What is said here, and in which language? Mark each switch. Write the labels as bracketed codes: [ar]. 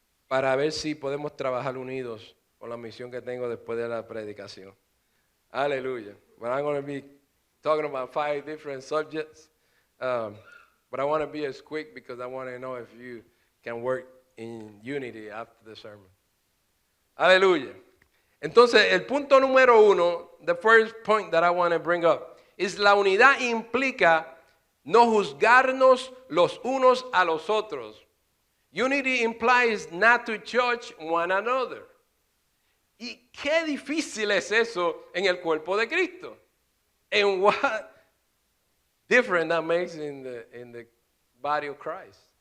[es] para ver si podemos trabajar unidos con la misión que tengo después de la predicación. Aleluya. [en] But I'm going to be talking about 5 different subjects. But I want to be as quick because I want to know if you can work in unity after the sermon. [es] Aleluya. Entonces, el punto número 1, [en] the first point that I want to bring up, [es] es la unidad implica no juzgarnos los unos a los otros. [en] Unity implies not to judge one another. [es] Y qué difícil es eso en el cuerpo de Cristo. [en] And what different that makes in the body of Christ.